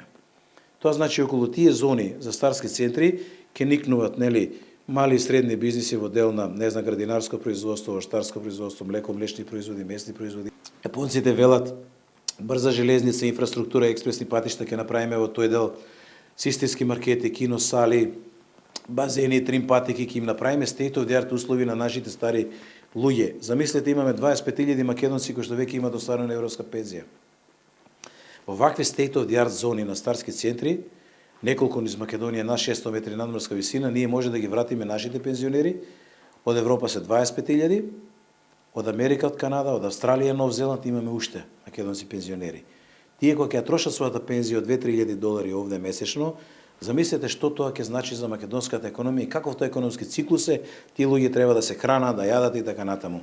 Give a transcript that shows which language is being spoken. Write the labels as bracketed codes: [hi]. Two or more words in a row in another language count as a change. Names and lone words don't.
[mk] Тоа значи околу тие зони за старски центри ќе никнуваат, нели, мали и средни бизниси во дел на, не знам, градинарско производство, овощарско производство, млеко, млечни производи, месни производи. Јапонците велат брза железница, инфраструктура, експресни патишта ќе направиме во тој дел, системски маркети, кино сали, базени, трим патики, ќе им направиме [en] state of the art [mk] услови на нашите стари луѓе. Замислете, имаме 25.000 македонци кои што веќе имаат остварена европска пензија. Во вакви [en] state of the art [mk] зони на старски центри, неколку низ Македонија на 600 метри надморска висина, ние може да ги вратиме нашите пензионери. Од Европа се 25.000, од Америка, од Канада, од Австралија, Нов Зеланд имаме уште македонци пензионери. Тие кои ќе трошат својата пензија од 2-3.000 долари овде месечно, замислете што тоа ќе значи за македонската економија и каков тоа економски циклус е, тие луѓе треба да се хранат, да јадат и така натаму.